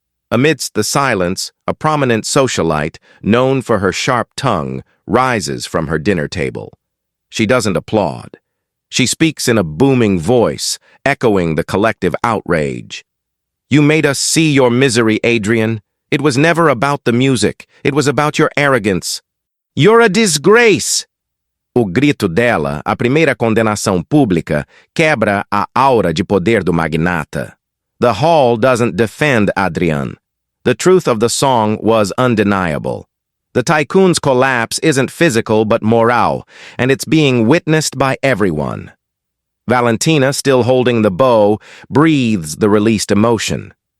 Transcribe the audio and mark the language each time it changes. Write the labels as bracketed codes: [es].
[en] Amidst the silence, a prominent socialite, known for her sharp tongue, rises from her dinner table. She doesn't applaud. She speaks in a booming voice, echoing the collective outrage. "You made us see your misery, Adrian. It was never about the music. It was about your arrogance. You're a disgrace!" [pt] O grito dela, a primeira condenação pública, quebra a aura de poder do magnata. [en] The hall doesn't defend Adrian. The truth of the song was undeniable. The tycoon's collapse isn't physical but moral, and it's being witnessed by everyone. Valentina, still holding the bow, breathes the released emotion.